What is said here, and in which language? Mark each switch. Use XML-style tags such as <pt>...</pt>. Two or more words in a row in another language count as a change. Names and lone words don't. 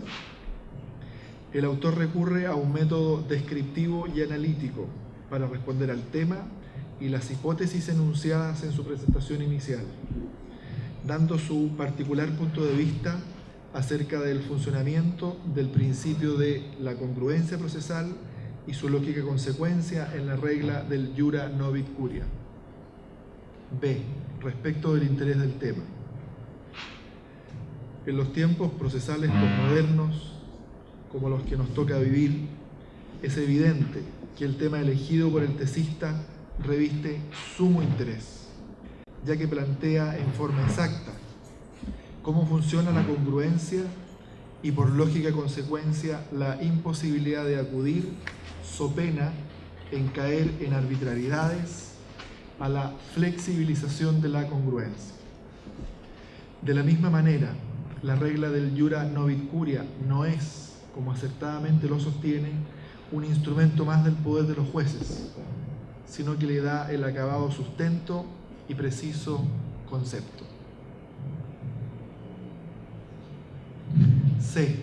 <es>El autor recurre a un método descriptivo y analítico para responder al tema y las hipótesis enunciadas en su presentación inicial, dando su particular punto de vista acerca del funcionamiento del principio de la congruencia procesal y su lógica consecuencia en la regla del</es> <la>iura novit curia.</la> <es>B. Respecto del interés del tema. En los tiempos procesales posmodernos, como los que nos toca vivir, es evidente que el tema elegido por el tesista reviste sumo interés, ya que plantea en forma exacta cómo funciona la congruencia y por lógica consecuencia la imposibilidad de acudir, so pena en caer en arbitrariedades, a la flexibilización de la congruencia. De la misma manera, la regla del</es> <la>iura novit curia</la> <es>no es, como acertadamente lo sostiene, un instrumento más del poder de los jueces, sino que le da el acabado sustento y preciso concepto. C.</es>